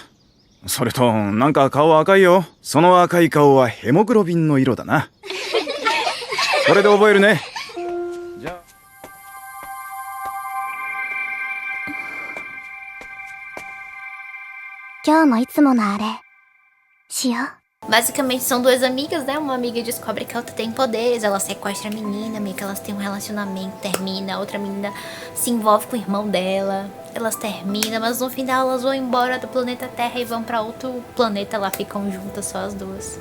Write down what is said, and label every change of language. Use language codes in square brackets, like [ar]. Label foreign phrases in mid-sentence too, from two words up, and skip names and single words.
[ja] それとなんか顔赤いよ。その赤い顔はヘモグロビンの色だな。これで覚えるね。じゃあ今日もいつものあれしよう。 [pt] Basicamente são duas amigas, né? Uma amiga descobre que a outra tem poderes, ela sequestra a menina, meio que elas têm um relacionamento, termina, a outra menina se envolve com o irmão dela, elas terminam, mas no final elas vão embora do planeta Terra e vão pra outro planeta, lá ficam juntas só as duas.